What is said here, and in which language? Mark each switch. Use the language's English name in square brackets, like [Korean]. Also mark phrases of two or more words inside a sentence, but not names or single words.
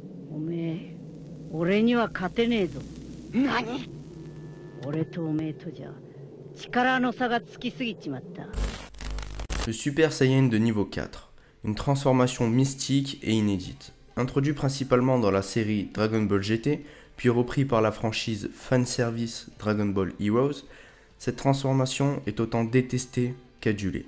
[Japanese] おめえ、俺には勝てねえぞ。何？俺とおめえとじゃ力の差がつきすぎちまった。 [French] Le Super Saiyan de niveau 4, une transformation mystique et inédite. Introduit principalement dans la série Dragon Ball GT, puis repris par la franchise fanservice Dragon Ball Heroes, cette transformation est autant détestée qu'adulée.